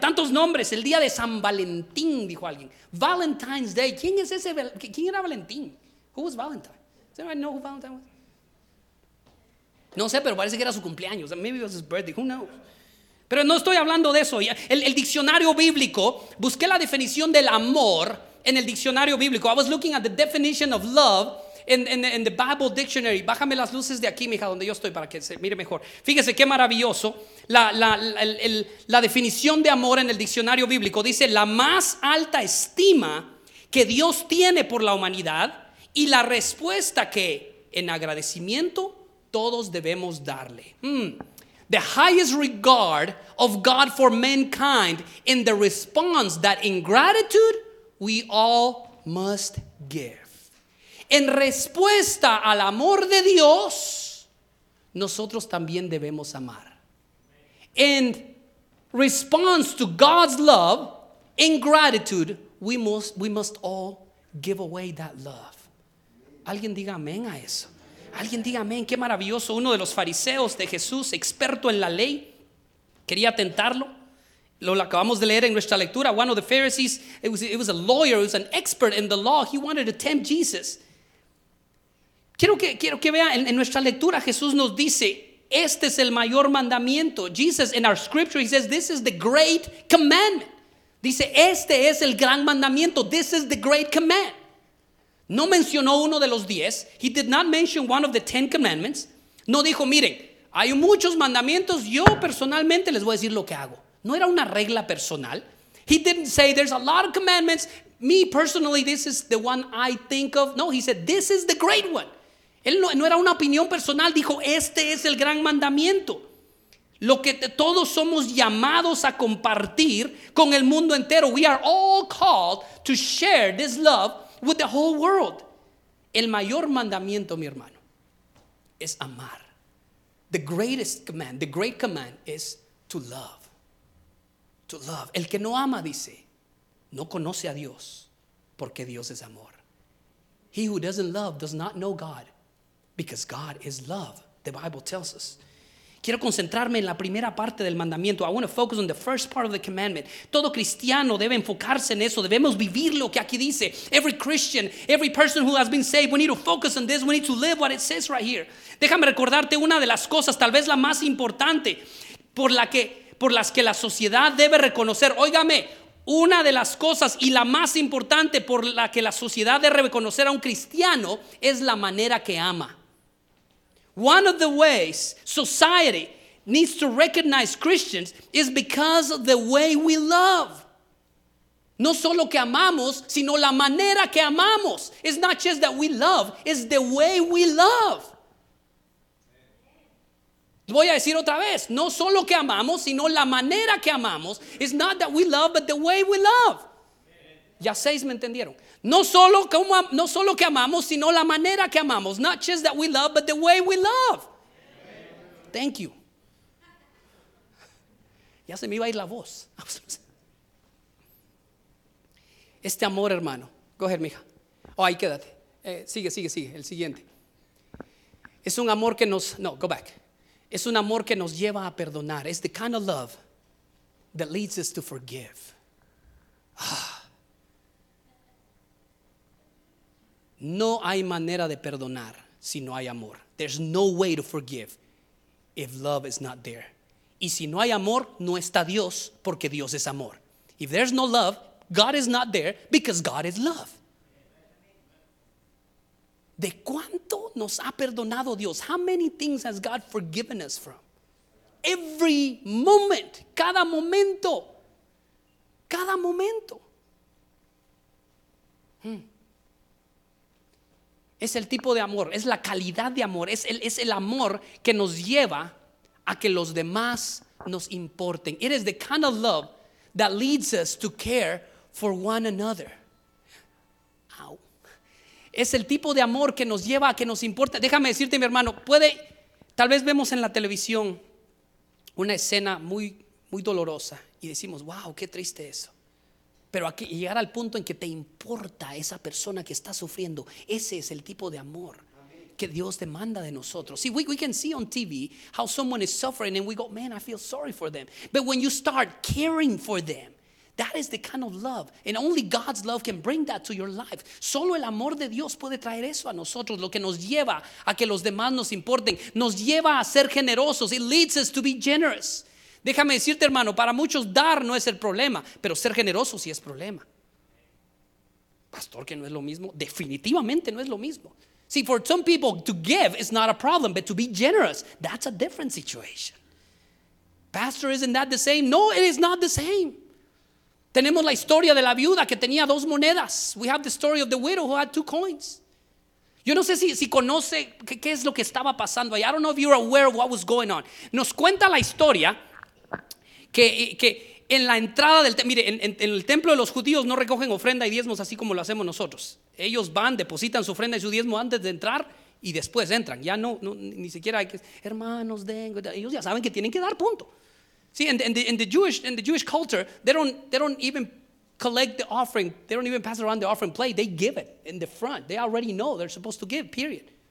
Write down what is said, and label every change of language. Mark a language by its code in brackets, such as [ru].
[es] Tantos nombres. El día de San Valentín, dijo alguien. [en] Valentine's Day. [es] ¿Quién es ese? ¿Quién era Valentín? [en] Who was Valentine? Does anybody know who Valentine was? [es] No sé, pero parece que era su cumpleaños. [en] Maybe it was his birthday. Who knows? [es] Pero no estoy hablando de eso. El diccionario bíblico, busqué la definición del amor en el diccionario bíblico. [en] I was looking at the definition of love in the Bible dictionary. [es] Bájame las luces de aquí, mija, donde yo estoy, para que se mire mejor. Fíjese qué maravilloso la definición de amor en el diccionario bíblico. Dice: la más alta estima que Dios tiene por la humanidad y la respuesta que en agradecimiento todos debemos darle. [en] The highest regard of God for mankind in the response that in gratitude we all must give. [es] En respuesta al amor de Dios, nosotros también debemos amar. [en] In response to God's love, in gratitude, we must all give away that love. [es] Alguien diga amén a eso. Alguien diga amén. Qué maravilloso. Uno de los fariseos de Jesús, experto en la ley, quería tentarlo. Lo acabamos de leer en nuestra lectura. [en] One of the Pharisees, it was a lawyer, it was an expert in the law. He wanted to tempt Jesus. [es] Quiero que vea, en nuestra lectura Jesús nos dice, este es el mayor mandamiento. [en] Jesus, in our scripture, he says, this is the great commandment. [es] Dice, este es el gran mandamiento. [en] This is the great command. [es] No mencionó uno de los 10. [en] He did not mention one of the 10 commandments. [es] No dijo, miren, hay muchos mandamientos. Yo personalmente les voy a decir lo que hago. No era una regla personal. [en] He didn't say there's a lot of commandments. Me personally, this is the one I think of. No, he said this is the great one. [es] Él no era una opinión personal. Dijo, este es el gran mandamiento. Lo que todos somos llamados a compartir con el mundo entero. [en] We are all called to share this love with the whole world. [es] El mayor mandamiento, mi hermano, es amar. [en] The great command is to love. To love. [es] El que no ama, dice, no conoce a Dios, porque Dios es amor. [en] He who doesn't love does not know God, because God is love, the Bible tells us. [es] Quiero concentrarme en la primera parte del mandamiento. [en] I want to focus on the first part of the commandment. [es] Todo cristiano debe enfocarse en eso. Debemos vivir lo que aquí dice. [en] Every Christian, every person who has been saved, we need to focus on this. We need to live what it says right here. [es] Déjame recordarte una de las cosas, tal vez la más importante, por las que la sociedad debe reconocer, óigame, una de las cosas y la más importante por la que la sociedad debe reconocer a un cristiano es la manera que ama. [en] One of the ways society needs to recognize Christians is because of the way we love. [es] No solo que amamos, sino la manera que amamos. [en] It's not just that we love, it's the way we love. [es] Voy a decir otra vez, no solo que amamos, sino la manera que amamos. [en] It's not that we love, but the way we love. [es] Ya seis me entendieron. No solo que amamos, sino la manera que amamos. [en] Not just that we love, but the way we love. Thank you. [es] Ya se me iba a ir la voz. Este amor, hermano. [en] Go ahead, [es] mija. Oh, ahí quédate. Sigue. El siguiente. Es un amor que nos... [en] No, go back. [es] Es un amor que nos lleva a perdonar. [en] It's the kind of love that leads us to forgive. [es] No hay manera de perdonar si no hay amor. [en] There's no way to forgive if love is not there. [es] Y si no hay amor, no está Dios, porque Dios es amor. [en] If there's no love, God is not there because God is love. [es] ¿De cuánto nos ha perdonado Dios? [en] How many things has God forgiven us from? Every moment, [es] cada momento, cada momento. Es el tipo de amor, es la calidad de amor, es el amor que nos lleva a que los demás nos importen. [en] It is the kind of love that leads us to care for one another. [es] Es el tipo de amor que nos lleva a que nos importe. Déjame decirte, mi hermano, tal vez vemos en la televisión una escena muy, muy dolorosa y decimos, wow, qué triste eso. Pero aquí, llegar al punto en que te importa esa persona que está sufriendo, ese es el tipo de amor que Dios demanda de nosotros. [en] See, we can see on TV how someone is suffering and we go, man, I feel sorry for them. But when you start caring for them, that is the kind of love, and only God's love can bring that to your life. [es] Solo el amor de Dios puede traer eso a nosotros, lo que nos lleva a que los demás nos importen, nos lleva a ser generosos. [en] It leads us to be generous. [es] Déjame decirte, hermano, para muchos dar no es el problema, pero ser generoso sí es problema. Pastor, que no es lo mismo. Definitivamente no es lo mismo. [en] See, for some people to give is not a problem, but to be generous, that's a different situation. Pastor, isn't that the same? No, it is not the same. [es] Tenemos la historia de la viuda que tenía dos monedas. [en] We have the story of the widow who had two coins. [es] Yo no sé si conoce qué es lo que estaba pasando ahí. I don't know if you're aware of what was going on. Nos cuenta la historia que en la entrada del templo, mire, en el templo de los judíos no recogen ofrenda y diezmos así como lo hacemos nosotros. Ellos van, depositan su ofrenda y su diezmo antes de entrar y después entran. Ya no ni siquiera hay que, hermanos, den. Ellos ya saben que tienen que dar, punto. [en] See, in the Jewish culture, they don't even collect the offering. They don't even pass around the offering plate. They give it in the front. They already know they're supposed to give, period.